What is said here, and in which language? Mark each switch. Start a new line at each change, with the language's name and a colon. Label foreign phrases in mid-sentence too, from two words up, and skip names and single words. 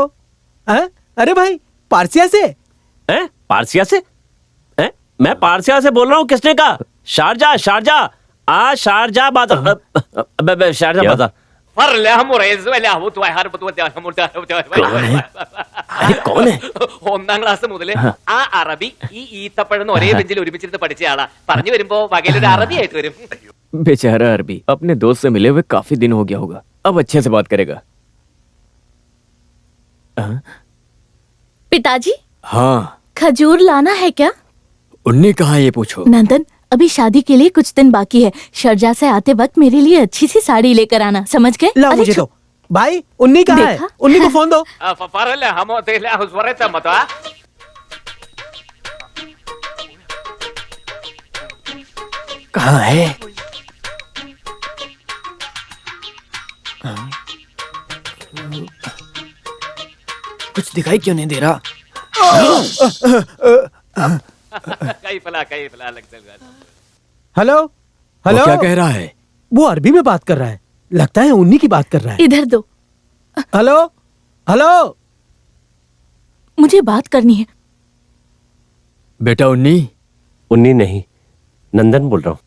Hindi: अरे भाई, पारसिया से। हैं? पारसिया से? हैं? मैं पारसिया से बोल रहा हूँ। किसने कहा? शारजा, शारजा। शारजा बाजार। शारजा बाजार। कौन है?
Malayalam: ഒന്നാം ക്ലാസ് മുതല് ആ അറബി ഈ ഈത്തപ്പഴം ഒരേ ബെഞ്ചിൽ ഒരുമിച്ചിരുന്ന് പഠിച്ച ആളാ. പറഞ്ഞു വരുമ്പോ വകയിലൊരു അറബി ആയിട്ട് വരും.
Hindi: बेचारा अरबी अपने दोस्त से मिले हुए काफी दिन हो गया होगा। अब अच्छे से बात करेगा। पिताजी, हाँ। खजूर लाना है क्या? उन्नी कहाँ ये पूछो। नंदन, अभी शादी के लिए कुछ दिन बाकी है। शारजा से आते वक्त मेरे लिए अच्छी सी साड़ी लेकर आना, समझ गए? ला मुझे तो। भाई, उन्नी कहाँ है? देखा? उन्नी को फोन दो। ഫറല്ല ഹമോ തേല ഹുസ്വറത മത. कहाँ है? कुछ दिखाई क्यों नहीं दे रहा? കൈഫല കൈഫല ലഗ്സൽ. हेलो। हेलो। वो क्या कह रहा है? वो अरबी में बात कर रहा है। लगता है उन्नी की बात कर रहा है। इधर दो, हेलो। हेलो। मुझे बात करनी है। बेटा उन्नी। उन्नी नहीं, नंदन बोल रहा हूँ।